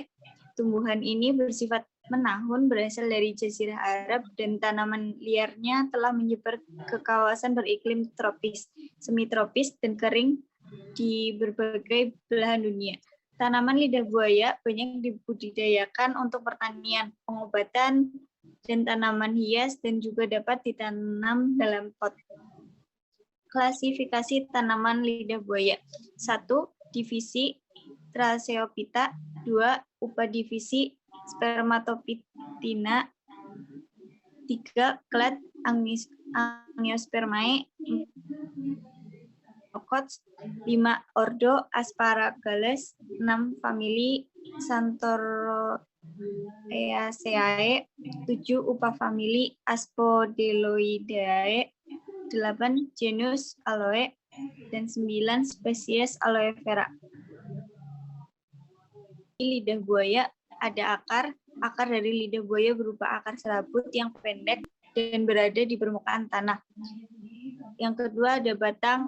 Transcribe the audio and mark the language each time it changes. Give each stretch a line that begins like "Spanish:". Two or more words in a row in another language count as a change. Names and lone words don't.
Indonesian: Tumbuhan ini bersifat menahun, berasal dari Jazirah Arab, dan tanaman liarnya telah menyebar ke kawasan beriklim tropis, semi-tropis, dan kering di berbagai belahan dunia. Tanaman lidah buaya banyak dibudidayakan untuk pertanian, pengobatan, dan tanaman hias, dan juga dapat ditanam dalam pot. Klasifikasi tanaman lidah buaya. 1. Divisi Tracheophyta. 2. Upadivisi Spermatophytina. 3. Clade Angiospermae. Monocots, 5 ordo Asparagales, 6 famili Xanthoraceae, 7 upafamili Aspodeloideae, 8 genus Aloe, dan 9 spesies aloe vera. Di lidah buaya ada akar. Akar dari lidah buaya berupa akar serabut yang pendek dan berada di permukaan tanah. Yang kedua ada batang.